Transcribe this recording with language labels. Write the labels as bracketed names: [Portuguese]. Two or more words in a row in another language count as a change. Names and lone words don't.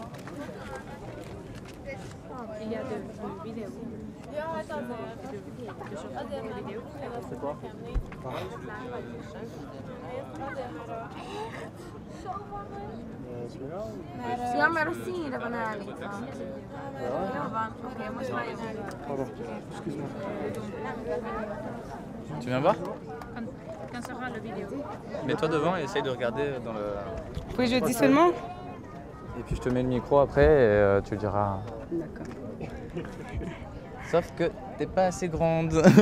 [French] Il y a de vidéos. Ja, attendez. C'est quoi celui-là [Dutch] Ja, maar zie je dat van haar niet. [French] Oké, moi je vais Pardon, excuse-moi. Tu viens voir? Quand sera la vidéo? Mets-toi devant et essaye de regarder dans le... Oui, je dis seulement. Et puis je te mets le micro après et tu le diras. D'accord. Sauf que t'es pas assez grande.